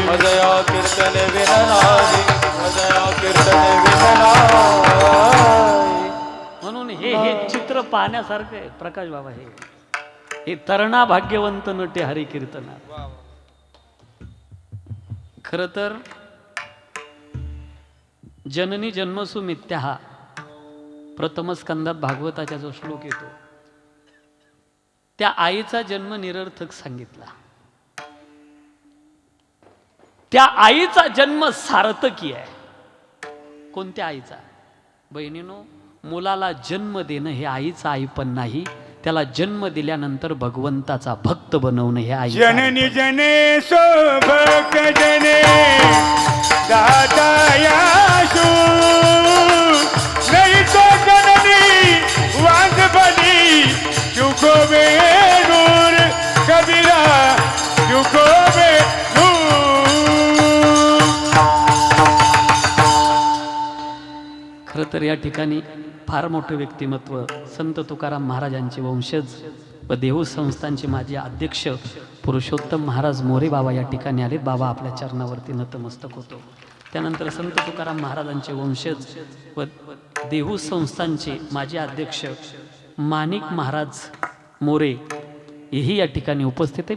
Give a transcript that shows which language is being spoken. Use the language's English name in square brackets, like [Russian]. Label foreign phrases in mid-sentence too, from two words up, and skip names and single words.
[Marathi] मजया कीर्तन विननाही मजया कीर्तन विननाही. म्हणून हे चित्र पाहण्यासारखं आहे प्रकाश बाबा. हे तरणा भाग्यवंत नटे हरी कीर्तना. खर तर जननी जन्मसु मिथ्या हा प्रथम स्कंदात भागवताचा जो श्लोक येतो त्या आईचा जन्म निरर्थक सांगितला. त्या आईचा जन्म सार्थकी आहे. कोणत्या आईचा? बहिणीनो, मुलाला जन्म देणं हे आईचं आई पण नाही, त्याला जन्म दिल्यानंतर भगवंताचा भक्त बनवणं हे आई. [Hindi] जननी जने सोभक जने दातायाशु नहीं तो जननी वांग बनी चुको नूर कबीरा चुको नूर. [Marathi] खरं तर या ठिकाणी फार मोठं व्यक्तिमत्व संत तुकाराम महाराजांचे वंशज व देहू संस्थांचे माजी अध्यक्ष पुरुषोत्तम महाराज मोरे बाबा या ठिकाणी आले. बाबा आपल्या चरणावरती नतमस्तक होतो. त्यानंतर संत तुकाराम महाराजांचे वंशज व देहू संस्थांचे माजी अध्यक्ष माणिक महाराज मोरे हेही या ठिकाणी उपस्थित आहे.